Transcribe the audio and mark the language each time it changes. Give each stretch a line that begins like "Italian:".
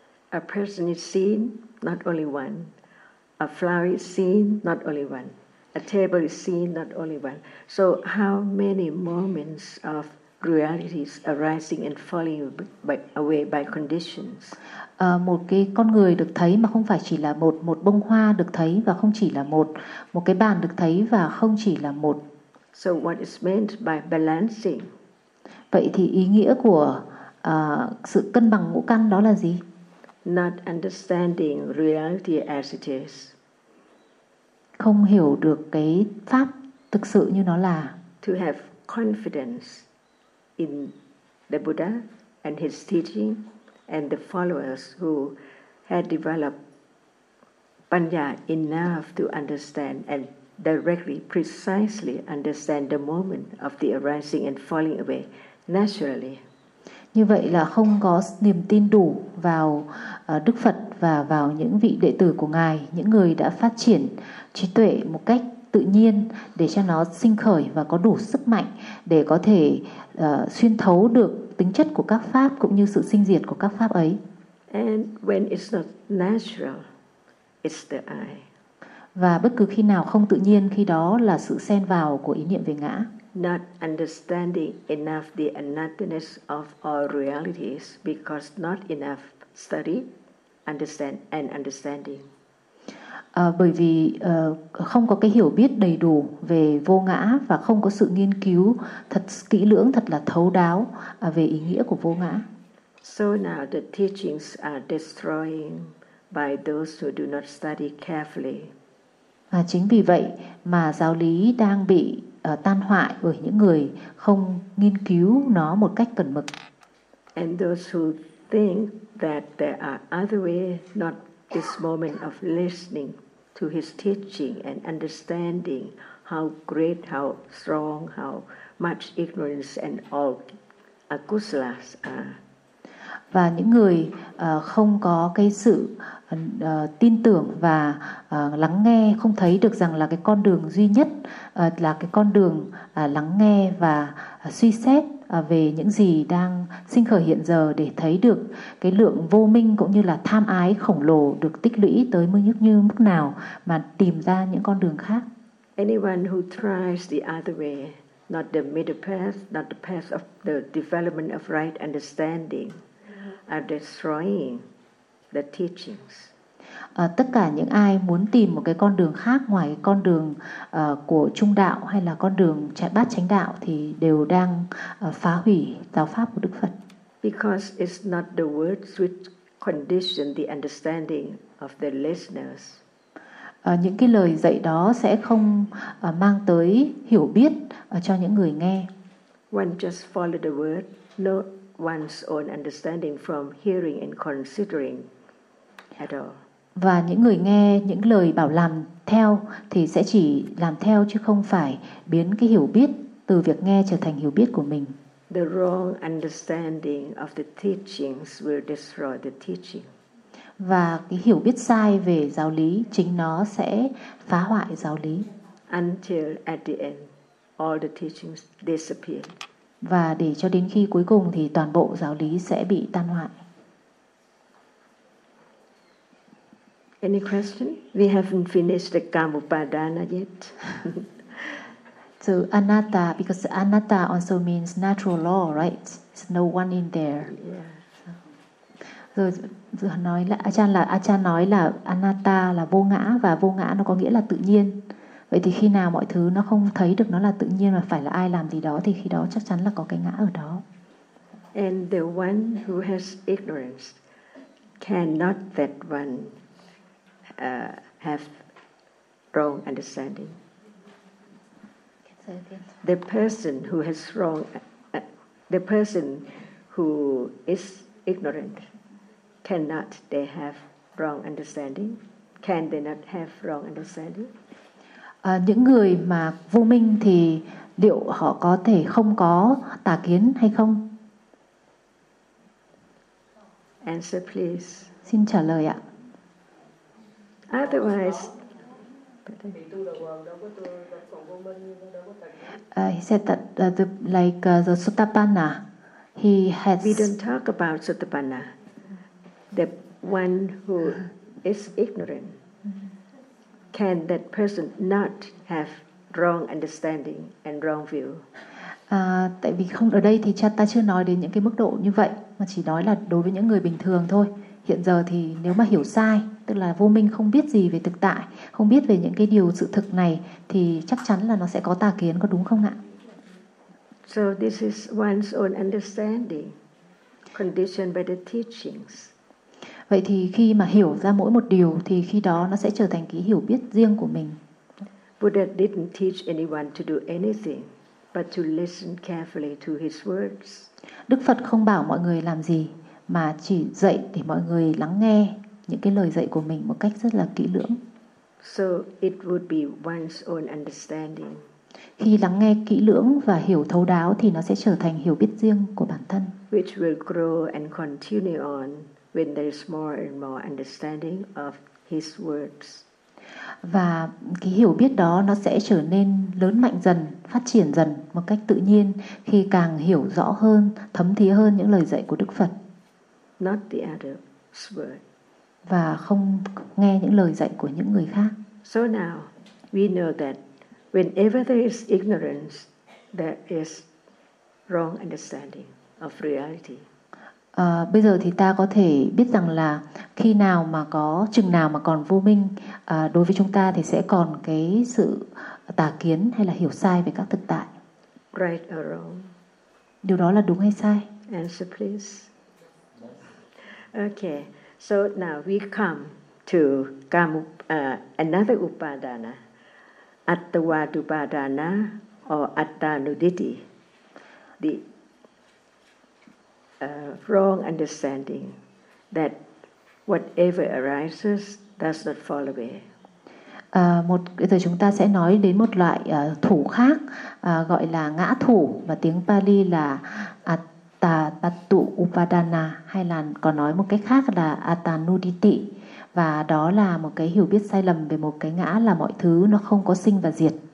English: A person is seen, not only one. A flower is seen, not only one. A table is seen, not only one. So how many moments of realities arising and falling away by conditions?
Vietnamese: Một cái con người được thấy mà không phải chỉ là một bông hoa được thấy và không chỉ là một cái bàn được thấy và không chỉ là một.
English: So what is meant by balancing?
Vietnamese: Vậy thì ý nghĩa của sự cân bằng ngũ căn đó là gì?
English: Not understanding reality as it is.
Vietnamese: Không hiểu được cái pháp thực sự như nó là.
English: To have confidence in the Buddha and his teaching and the followers who had developed panya enough to understand and directly, precisely understand the moment of the arising and falling away naturally.
Vietnamese: Như vậy là không có niềm tin đủ vào Đức Phật và vào những vị đệ tử của Ngài, những người đã phát triển trí tuệ một cách tự nhiên để cho nó sinh khởi và có đủ sức mạnh để có thể xuyên thấu được tính chất của các pháp cũng như sự sinh diệt của các pháp ấy.
English: And when it's not natural, it's the I.
Vietnamese: Và bất cứ khi nào không tự nhiên, khi đó là sự xen vào của ý niệm về ngã.
English: Not understanding enough the anatomy of all realities because not enough study, understand and understanding.
Vietnamese: Bởi vì không có cái hiểu biết đầy đủ về vô ngã và không có sự nghiên cứu thật kỹ lưỡng, thật là thấu đáo về ý nghĩa của vô ngã.
English: So now the teachings are destroying by those who do not study carefully.
Vietnamese: Và chính vì vậy mà giáo lý đang bị tan hoại bởi những người không nghiên cứu nó một cách cẩn mực.
English: And those who think that there are other way not this moment of listening to his teaching and understanding how great, how strong, how much ignorance and all akusalas are.
Vietnamese: Và những người không có cái sự tin tưởng và lắng nghe, không thấy được rằng là cái con đường duy nhất là cái con đường lắng nghe và suy xét về những gì đang sinh khởi hiện giờ để thấy được cái lượng vô minh cũng như là tham ái khổng lồ được tích lũy tới mức như mức nào mà tìm ra những con đường khác.
English: Anyone who tries the other way, not the middle path, not the path of the development of right understanding, are destroying the teachings.
Vietnamese: Tất cả những ai muốn tìm một cái con đường khác ngoài con đường của trung đạo hay là con đường bát chánh đạo thì đều đang phá hủy giáo pháp của Đức Phật.
English: Because it's not the words which condition the understanding of the listeners.
Vietnamese: Những cái lời dạy đó sẽ không mang tới hiểu biết cho những người nghe.
English: One just follow the word, not one's own understanding from hearing and considering at all.
Vietnamese: Và những người nghe những lời bảo làm theo thì sẽ chỉ làm theo chứ không phải biến cái hiểu biết từ việc nghe trở thành hiểu biết của mình.
English: The wrong understanding of the teachings will destroy the teaching.
Vietnamese: Và cái hiểu biết sai về giáo lý chính nó sẽ phá hoại giáo lý.
English: Until at the end, all the teachings disappear.
Vietnamese: Và để cho đến khi cuối cùng thì toàn bộ giáo lý sẽ bị tan hoại.
English: Any question? We haven't finished the Kamupadana yet. So anatta, because anatta also means natural law, right? There's no one in there. Yeah.
Vietnamese: Rồi nói là Achan nói là anatta là vô ngã và vô ngã nó có nghĩa là tự nhiên. Vậy thì khi nào mọi thứ nó không thấy được nó là tự nhiên mà phải là ai làm gì đó thì khi đó chắc chắn là có cái ngã ở đó.
English: And the one who has ignorance cannot that one have wrong understanding. The person who has wrong, the person who is ignorant, cannot they have wrong understanding? Can they not have wrong understanding?
Vietnamese: những người mà vô minh thì liệu họ có thể không có tà kiến hay không?
English: Answer please.
Vietnamese: Xin trả lời ạ.
English: Otherwise, He said that the Sotapanna, he has. We don't talk about Sotapanna, the one who is ignorant. Can that person not have wrong understanding and wrong view?
Vietnamese: Tại vì không ở đây thì cha ta chưa nói đến những cái mức độ như vậy, mà chỉ nói là đối với những người bình thường thôi. Hiện giờ thì nếu mà hiểu sai, tức là vô minh không biết gì về thực tại, không biết về những cái điều sự thực này, thì chắc chắn là nó sẽ có tà kiến, có đúng không ạ?
English: So this is one's own understanding, conditioned by the teachings.
Vietnamese: Vậy thì khi mà hiểu ra mỗi một điều, thì khi đó nó sẽ trở thành cái hiểu biết riêng của mình.
English: Buddha didn't teach anyone to do anything, but to listen carefully to his words.
Vietnamese: Đức Phật không bảo mọi người làm gì, mà chỉ dạy để mọi người lắng nghe những cái lời dạy của mình một cách rất là kỹ lưỡng.
English: So it would be one's own understanding.
Vietnamese: Khi lắng nghe kỹ lưỡng và hiểu thấu đáo thì nó sẽ trở thành hiểu biết riêng của bản thân.
English: Which will grow and continue on when there is more and more understanding of his words.
Vietnamese: Và cái hiểu biết đó nó sẽ trở nên lớn mạnh dần, phát triển dần một cách tự nhiên khi càng hiểu rõ hơn, thấm thía hơn những lời dạy của Đức Phật.
English: Not the other's word.
Vietnamese: Và không nghe những lời dạy của những người khác.
English: So now we know that whenever there is ignorance, there is wrong understanding of reality.
Vietnamese: Bây giờ thì ta có thể biết rằng là khi nào mà có chừng nào mà còn vô minh đối với chúng ta thì sẽ còn cái sự tà kiến hay là hiểu sai về các thực tại.
English: Right or wrong.
Vietnamese: Điều đó là đúng hay sai?
English: Answer please. Okay, so now we come to another upadana, attawa dupadana or attanuditi, the wrong understanding that whatever arises does not fall away.
Vietnamese: Giờ chúng ta sẽ nói đến một loại thủ khác gọi là ngã thủ, và tiếng Pali là Attatu Upadana, hay là còn nói một cách khác là Atanuditi. Và đó là một cái hiểu biết sai lầm về một cái ngã, là mọi thứ nó không có sinh và diệt.